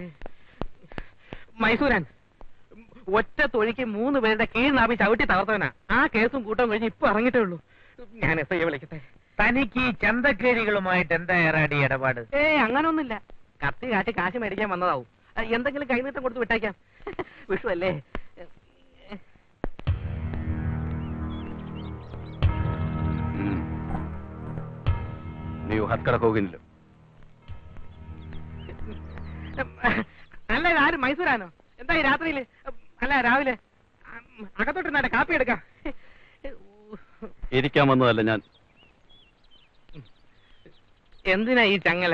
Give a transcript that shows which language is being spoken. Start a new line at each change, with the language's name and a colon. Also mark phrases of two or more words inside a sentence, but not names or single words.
Malayalam: മൈസൂരാൻ ഒറ്റ തൊഴിക്ക് 3 പേരുടെ കീഴ്നാഭി ചവിട്ടി തകർത്തവനാ. ആ കേസും കൂട്ടം കഴിഞ്ഞ് ഇപ്പൊ ഇറങ്ങിട്ടേ ഉള്ളൂ. ഞാൻ SI വിളിക്കട്ടെ. തനിക്ക് ഈ ചന്തക്കേരികളുമായിട്ട് എന്താ ഏറാടി ഇടപാട്? അങ്ങനൊന്നുമില്ല. കത്തി കാട്ടി കാശ് മേടിക്കാൻ വന്നതാവും. എന്തെങ്കിലും കൈനീട്ടം കൊടുത്ത് വിട്ടേക്കാം. വിഷു അല്ലേ?
Kannada: ನೀವು ಹತ್ಕಡಕ್ ಹೋಗಿಲ್ಲ?
Malayalam: അല്ല, ആരും മൈസൂരാനോ? എന്താ ഈ രാത്രിയില്? അല്ല, രാവിലെ അകത്തോട്ട് കാപ്പി എടുക്കാം. ഇരിക്കാൻ വന്നതല്ല ഞാൻ. എന്തിനാ ഈ ചങ്ങല?